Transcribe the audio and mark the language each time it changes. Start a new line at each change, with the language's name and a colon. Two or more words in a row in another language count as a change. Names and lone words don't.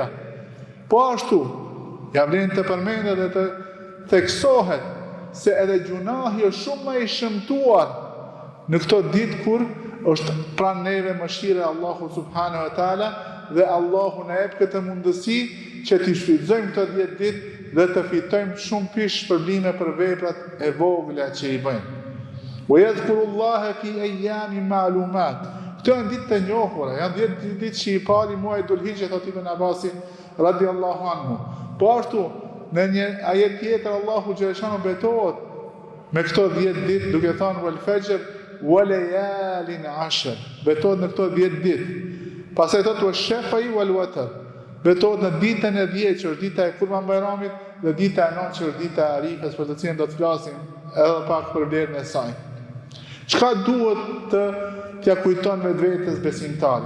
Albanian: Po ashtu, ja vlen të përmendet dhe të theksohet se edhe gjunahi është shumë më i shëmtuar në këto ditë kur është pranë neve mëshira e Allahut
Arabic: سبحانه وتعالى
Albanian: dhe Allahu na jep këtë mundësi që t'i shfrytëzojmë këto 10 ditë dhe të fitojmë shumë pish shpërblime për veprat e vogla që i bëjmë.
Arabic: ويذكروا الله في أيام معلومات.
Albanian: Këto janë ditë të njohura, janë 10 ditë që i pari muaj Dhul Hijja, thot Ibn Abasi
Arabic: رضي الله عنه.
Albanian: Po ashtu, në një ajet tjetër Allahu xhaleshanu betohet me këto 10 ditë duke thënë
Arabic: والفجر وليال عشر.
Albanian: Betohet në këto 10 ditë. Pastaj thotë
Arabic: والشفع والوتر.
Albanian: Betohet në ditën e 10 që është dita e Kurban Bayramit dhe dita e 9 që është dita e Arifës, për të cilën do të flasim edhe pak për vlerën e saj. Çka duhet t'ja kujton vetvetes besimtari?